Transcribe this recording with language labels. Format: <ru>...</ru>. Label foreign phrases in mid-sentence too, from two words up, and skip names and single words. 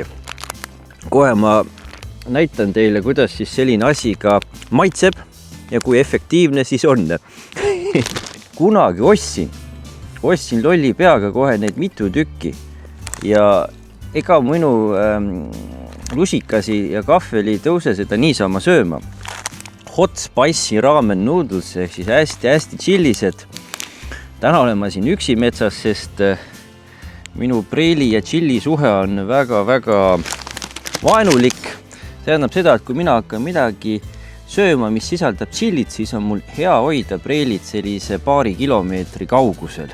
<et>Kohe ma näitan teile, kuidas siis selline asi ka maitseb ja kui efektiivne siis on. Kunagi ostsin lolli peaga kohe neid mitu tükki ja ega minu lusikasi ja kahveli ei tõuse seda niisama sööma.</et> <en>Hot spicy ramen noodles</en> <et>ehk siis hästi chillised. Täna olen ma siin üksi metsas, sest minu preili ja chilli suhe on väga vaenulik. See tähendab seda, et kui mina hakkan midagi sööma, mis sisaldab chillit, siis on mul hea hoida preilit sellise paari kilomeetri kaugusel.</et>